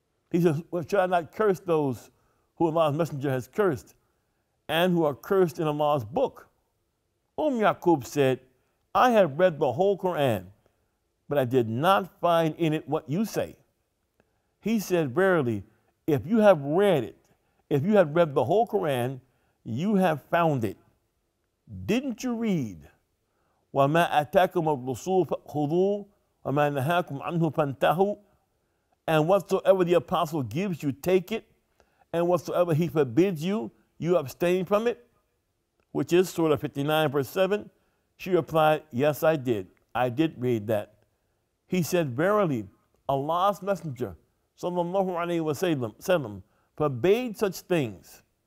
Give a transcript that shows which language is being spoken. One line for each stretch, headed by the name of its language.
English: He says, well, should I not curse those who Allah's messenger has cursed and who are cursed in Allah's book? Yaqub said, I have read the whole Quran, but I did not find in it what you say. He said, verily, if you have read it, if you have read the whole Quran, you have found it. Didn't you read,
Arabic: وَمَا أَتَاكُمُ الرُّسُولُ فَخُذُوهُ وَمَا نَهَاكُمْ عَنْهُ فَانْتَهُوا?
English: And whatsoever the apostle gives you, take it, and whatsoever he forbids you, you abstain from it, which is Surah 59, verse 7. She replied, yes, I did. I did read that. He said, verily, Allah's messenger, sallallahu alayhi wa sallam, forbade such things.